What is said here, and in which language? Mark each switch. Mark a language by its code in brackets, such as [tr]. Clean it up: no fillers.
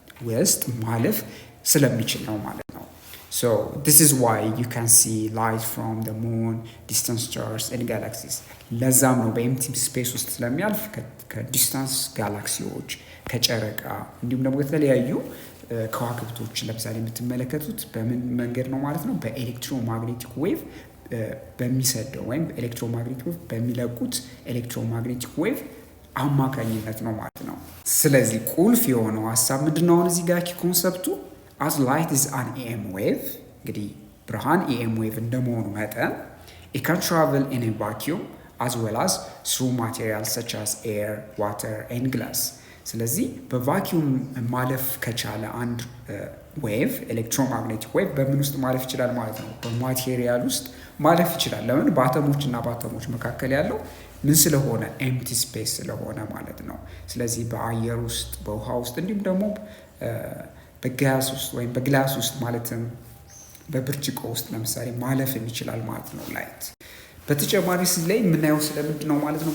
[am] ውስጥ ማለፍ ስለሚችል ነው ማለት ነው። [en] So this is why you can see light from the moon, distant stars and galaxies። [am] ለዛም ነው በኤምቲ ስፔስ ውስጥ ስለሚያልፍ ከዲስታንስ ጋላክሲዎች፣ ከጨረቃ እንዲሁም ደግሞ የተለያዩ ከዋክብቶች ለምሳሌ የምትመለከቱት በምን መንገድ ነው ማለት ነው? በኤሌክትሮማግኔቲክ ዌቭ በሚሰደው ወይም ኤሌክትሮማግኔቲክ ዌቭ በሚለቁት ኤሌክትሮማግኔቲክ ዌቭ አማካኝነት ነው ማለት ነው። ስለዚህ ቁልፍ የሆነው ሀሳብ ምንድነው? አሁን እዚህ ጋር ኮንሰፕቱ [en] as light is an EM wave። [am] እንግዲህ ብርሃን EM wave እንደመሆኑ መጠን [en] it can travel in a vacuum as well as through materials such as air, water and glass። [am] ስለዚህ በቫኪዩም ማለፍ ከቻለ አንድ ዌቭ ኤሌክትሮማግኔቲክ ዌቭ በምን ውስጥ ማለፍ ይችላል ማለት ነው? በማቴሪያል ውስጥ ማለፍ ይችላል። ለምን? በአተሞች እና በአተሞች መካከል ያለው ምን ስለሆነ ኤምቲ ስፔስ ስለሆነ ማለት ነው። ስለዚህ በአየር ውስጥ፣ በውሃ ውስጥ እንዲሁም ደግሞ በጋዝ ውስጥ ወይም በግላስ ውስጥ ማለትም በብርጭቆ ውስጥ ለምሳሌ ማለፍም ይችላል ማለት ነው ላይት። በተጨማሪ እዚህ ላይ የምናየው ስለምንድን ነው ማለት ነው?